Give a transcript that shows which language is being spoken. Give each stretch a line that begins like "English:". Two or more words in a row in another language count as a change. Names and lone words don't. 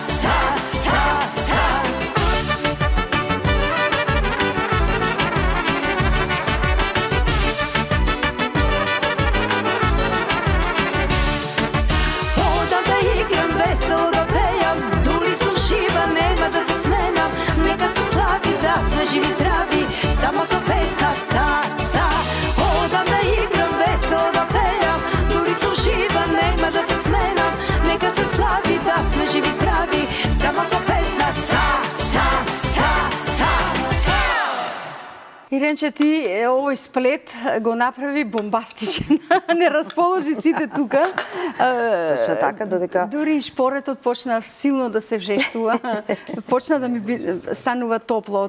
Macedonian: Одавда играм, весело пејам, дури су жива, нема да се да све живи здрави, само за песна са. Одавда играм, весело пејам, дури су жива, нема да се сменам. Нека се слави, да све живи здрави, само за песна са. Иренче, ти овој сплет го направи бомбастичен. Не расположи сите тука. Точно така, додека дури и шпоретот почна силно да се вжештува. Почна да ми станува топло.